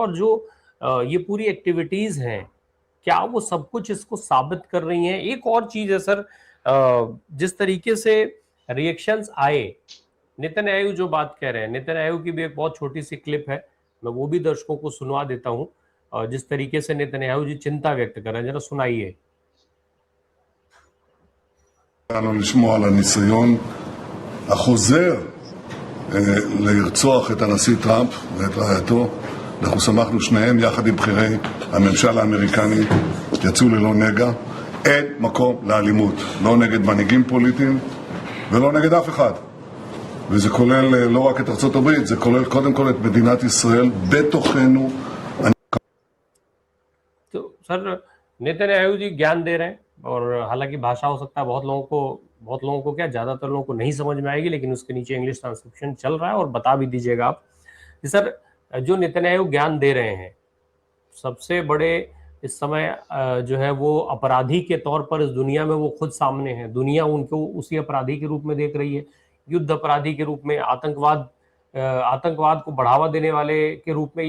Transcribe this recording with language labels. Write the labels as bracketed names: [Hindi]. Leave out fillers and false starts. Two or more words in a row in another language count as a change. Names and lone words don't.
[Hindi] और जो ये पूरी एक्टिविटीज हैं, क्या वो सब कुछ इसको साबित कर रही हैं? एक और चीज है सर, जिस तरीके से रिएक्शंस आए, नेतन्याहू जो बात कह रहे हैं, नेतन्याहू की भी एक बहुत छोटी सी क्लिप है, मैं वो भी दर्शकों को सुनवा देता हूं, जिस तरीके से नेतन्याहू जी चिंता व्यक्त कर रहे हैं, जरा सुनाइए। [Hebrew] לשמוע על הניסיון החוזר לרצוח את הנשיא טראמפ ואת רעייתו. אנחנו שמחנו שניהם יחד עם בכירי הממשל האמריקני, יצאו ללא נגע. אין מקום לאלימות, לא נגד מנהיגים פוליטיים ולא נגד אף אחד. וזה כולל לא רק את ארצות הברית, זה כולל קודם כל את מדינת ישראל בתוכנו. [Hindi] तो सर, नेतन्याहू जी ज्ञान दे रहे हैं, और हालांकि भाषा हो सकता है बहुत लोगों को क्या, ज्यादातर लोगों को नहीं समझ में आएगी, लेकिन उसके नीचे [English] English transcription [Hindi] चल रहा है, और बता भी दीजिएगा आप कि सर, जो नेतन्याहू ज्ञान दे रहे हैं, सबसे बड़े इस समय जो है वो अपराधी के तौर पर इस दुनिया में वो खुद सामने है, दुनिया उनको उसी अपराधी के रूप में देख रही है, युद्ध अपराधी के रूप में, आतंकवाद को बढ़ावा देने वाले के रूप में।